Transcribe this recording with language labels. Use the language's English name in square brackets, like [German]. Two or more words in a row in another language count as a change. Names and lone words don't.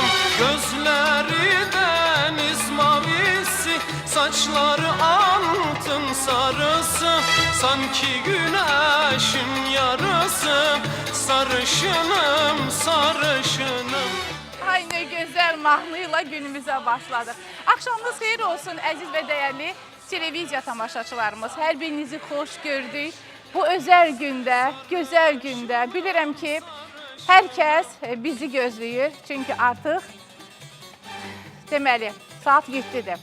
[Turkish] Gözleri deniz mavisi, saçları altın sarısı. Sanki güneşin yarısı. Sarışınım, sarışınım. [Azerbaijani] Ay ne gözəl mahnıyla günümüzə başladıq. Axşamınız xeyir olsun əziz və dəyərli televiziya tamaşaçılarımız. Hər birinizi xoş gördük. Bu özəl gündə, gözəl gündə bilirəm ki, hər kəs bizi gözləyir. Çünki artıq deməli saat 7-dir.